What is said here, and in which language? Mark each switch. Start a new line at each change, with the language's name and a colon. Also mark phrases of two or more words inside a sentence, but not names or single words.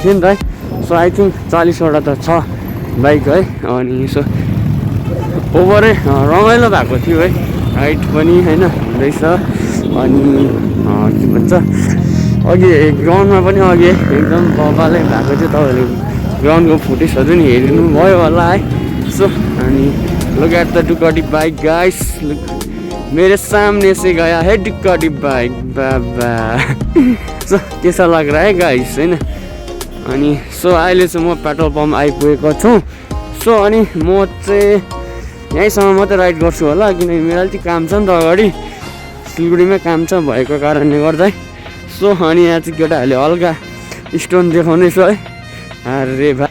Nepali: थियो नि त है
English: so I think
Nepali: 40वटा त छ बाइक है अनि सो ओभरै रमाइलो भएको थियो है राइड पनि होइन हुँदैछ अनि के भन्छ अघि ग्राउन्डमा पनि अघि एकदम बबालै भएको थियो तपाईँहरूले ग्राउन्डको फुटेजहरू नि हेरिनु भयो होला है सो अनि
English: look at the Ducati bike guys
Hindi: मेरे सामने से गया है डुकाटी बाइक बाबा सो कैसा लग रहा है गाइस है ना
Nepali: अनि सो अहिले चाहिँ म
English: petrol pump
Nepali: आइपुगेको छु। सो अनि म चाहिँ यहीँसम्म मात्रै राइड गर्छु होला, किनकि मेरो अलिक काम छ नि त अगाडि, सिलगढीमै काम छ भएको कारणले गर्दा। सो अनि यहाँ चाहिँ केटाहरूले हल्का स्टोन देखाउँदैछ है, अरे भा।